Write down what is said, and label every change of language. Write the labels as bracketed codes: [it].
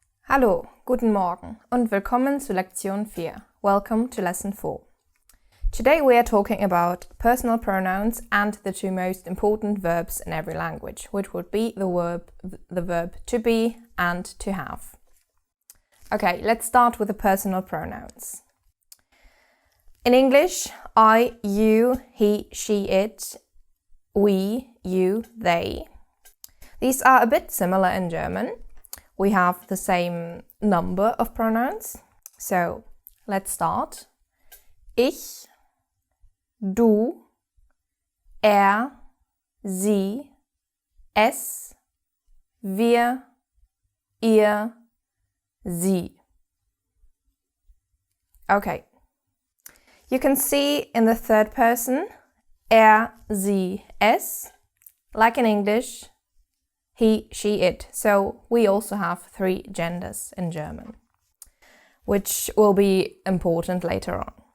[de] Hallo, guten Morgen und willkommen zu Lektion 4. [en] Welcome to Lesson 4. Today we are talking about personal pronouns and the two most important verbs in every language, which would be the verb to be and to have. Okay, let's start with the personal pronouns. In English, I, you, he, she, it, we, you, they. These are a bit similar in German. We have the same number of pronouns. So, let's start. [de] Ich, du, er, sie, es, wir, ihr, sie. [en] Okay. You can see in the third person, er, sie, es, like in English, he, she, it. So we also have 3 genders in German, which will be important later on.